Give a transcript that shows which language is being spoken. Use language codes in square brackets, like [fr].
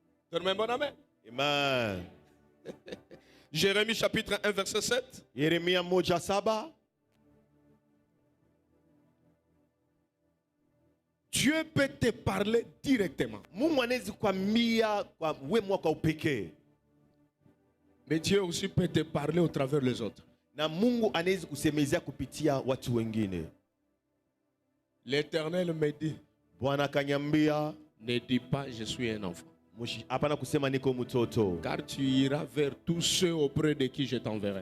[fr] Donne-moi un bon amen. Amen. Jérémie chapitre 1 verset 7. [sw] Yeremia 1:7. [fr] Dieu peut te parler directement. [sw] Mungu anaweza kuambia kwa wewe kwa upekee, [fr] Mais Dieu aussi peut te parler au travers les autres. [sw] na Mungu anaweza kusemezea kupitia watu wengine. [fr] L'Éternel me dit, [sw] Bwana akanyambia, [fr] ne dis pas je suis un enfant. [sw] hapana kusema niko mtoto, [fr] Car tu iras vers tous ceux auprès de qui je t'enverrai.